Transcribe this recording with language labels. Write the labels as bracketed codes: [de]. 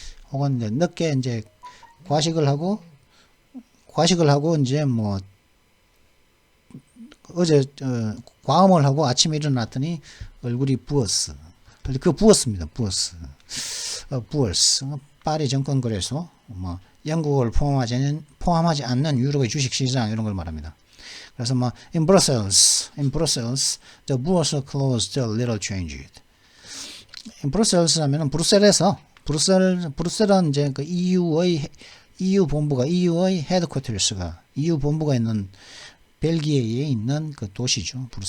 [ko] 혹은 이제 늦게 이제 과식을 하고 이제 뭐 어제 과음을 하고 아침에 일어났더니 얼굴이 부었어. 그 부었습니다. 부어스. 파리 정권거래소, 영국을 포함하지 않는 유럽의 주식시장 이런 걸 말합니다. [en] 그래서 in Brussels, the bourse closed a little changed. in Brussels [ko] 하면은 브뤼셀은 이제 그 EU 본부가 EU의 헤드쿼터스가 EU 본부가 있는 벨기에에 있는 그 도시죠.